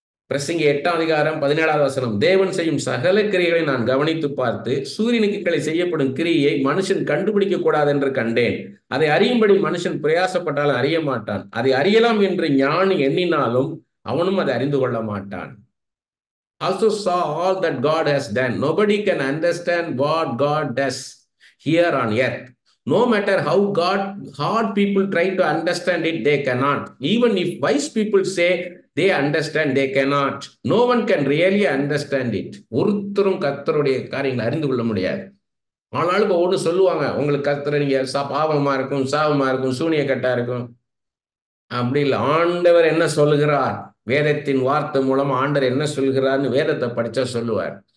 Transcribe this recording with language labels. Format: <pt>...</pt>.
<ta>பிரசங்கி 8:17 தேவன் செய்யும் சகல கிரியைகளை நான் கவனித்து பார்த்து சூரியனுக்கு கீழே செய்யப்படும் கிரியை மனுஷன் கண்டுபிடிக்க கூடாது என்று கண்டேன். அதை அறியும்படி மனுஷன் பிரயாசப்பட்டாலும் அறிய மாட்டான். அதை அறியலாம் என்று ஞானி எண்ணினாலும் அவனும் அதை அறிந்து கொள்ள மாட்டான்.</ta> <en>Also saw all that God has done. Nobody can understand what God does here on earth. No matter how hard people try to understand it, they cannot. Even if wise people say they understand, they cannot. No one can really understand it.</en> <ta>ஒருத்தரும் கர்த்தருடைய காரியங்களை அறிந்து கொள்ள முடியாது. ஆனாலும் ஒன்று சொல்லுவாங்க, உங்களுக்கு கர்த்தர் நீங்க பாவமா இருக்கும், சாபமா இருக்கும், சூனிய கட்டா இருக்கும். அப்படி இல்லை. ஆண்டவர் என்ன சொல்லுகிறார், வேதத்தின் வார்த்தை மூலமா ஆண்டவர் என்ன சொல்கிறார்னு வேதத்தை படிச்சா சொல்லுவார்.</ta>